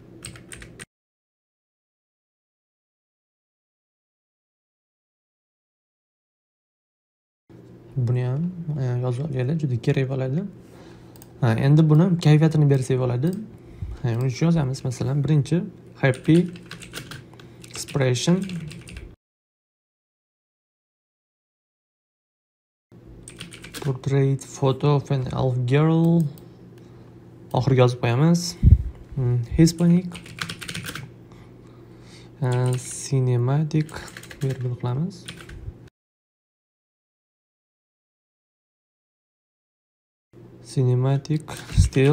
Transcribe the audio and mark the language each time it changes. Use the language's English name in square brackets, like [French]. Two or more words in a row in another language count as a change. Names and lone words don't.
[Uzbek] Buni ham yozib olinglar, juda kerak bo'ladi. Endi buni kayfiyatini bersak bo'ladi. Uni uchun yozamiz, masalan, birinchi [English] happy expression portrait photo of an elf girl. [Uzbek] Oxiriga yozib qo'yamiz. [English] Hispanic cinematic [Uzbek] virgul qilamiz. [English] Cinematic still.